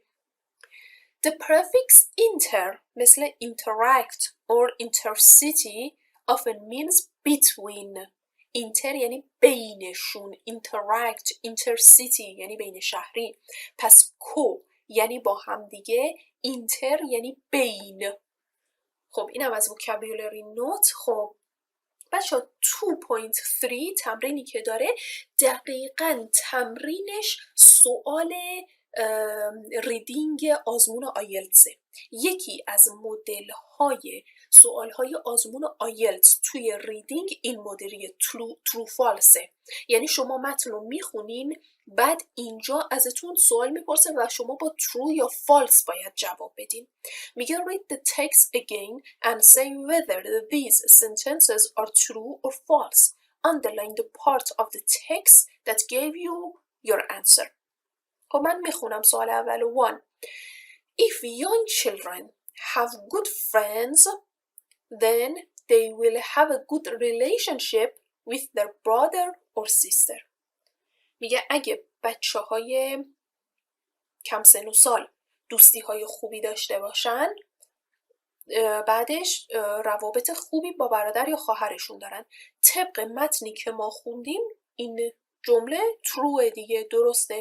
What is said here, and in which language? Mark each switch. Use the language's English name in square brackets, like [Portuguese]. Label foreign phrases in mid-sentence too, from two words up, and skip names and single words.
[English] The prefix inter مثل interact or intercity often means between. [Persian] inter یعنی بینشون، [English] interact, intercity [Persian] یعنی بین شهری. پس co یعنی با هم دیگه، inter یعنی بین. خب اینم از [English] vocabulary note. [Persian] خب بچه 2.3 تمرینی که داره دقیقاً تمرینش سوال ریدینگ آزمون آیلتسه. یکی از مدل‌های سوال‌های آزمون آیلتس توی ریدینگ این مدلی [English] true false. [Persian] یعنی شما متن رو میخونین بعد اینجا ازتون سوال میپرسه و شما با ترو یا فالس باید جواب بدین. [English] میگه read the text again and say whether these sentences are true or false. Underline the part of the text that gave you your answer. [Persian] خب من میخونم سوال اول. 1. [English] If young children have good friends, then they will have a good relationship with their brother or sister. [Persian] میگه اگه بچه های کم سن و سال دوستی های خوبی داشته باشن بعدش روابط خوبی با برادر یا خواهرشون دارن. طبق متنی که ما خوندیم این جمله تروه دیگه، درسته.